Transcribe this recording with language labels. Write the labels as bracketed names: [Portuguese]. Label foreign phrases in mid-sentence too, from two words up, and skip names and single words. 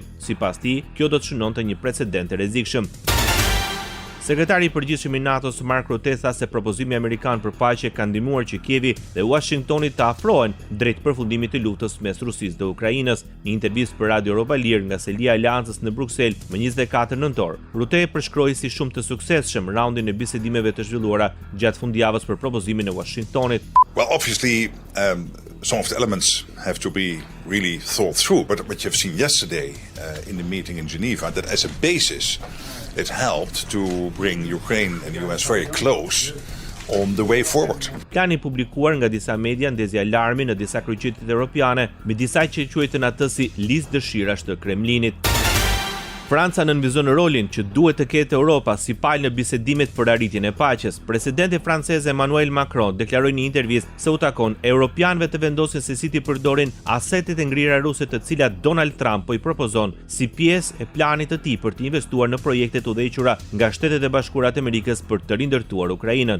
[Albanian] Sipas tij, kjo do të shënonte një precedent të rrezikshëm. Sekretari i përgjithshëm i NATO-s Mark Rutte tha se propozimi amerikan për paqe ka ndihmuar që Kievi dhe Washingtoni të afrohen drejt përfundimit të luftës mes Rusisë dhe Ukrainës. Në intervistë për Radio Europa Lir nga selia e Aleancës në Bruksel më 24 nëntor, Rutte përshkroi si shumë të suksesshëm raundin e bisedimeve të zhvilluara gjatë fundjavës për propozimin e Washingtonit. [English] Well, obviously, some of the elements have to be really thought through, but what you've seen yesterday in the meeting in Geneva, that as a basis, it helped to bring Ukraine and the US very close on the way forward. [Albanian] Plani publikuar nga disa media ndezi alarmi në disa kryeqytete europiane me disa që quajtën atë si listë dëshirash të Kremlinit. Franca nënvizon rolin që duhet të ketë Europa si palë në bisedimet për arritjen e paqes. Presidenti francez Emmanuel Macron deklaroi në një intervistë se u takon europianëve të vendosin se si t'i përdorin asetet e ngrira ruse të cilat Donald Trump po i propozon si pjesë e planit të tij për të investuar në projekte të udhëhequra nga Shtetet e Bashkuara të Amerikës për të rindërtuar Ukrainën.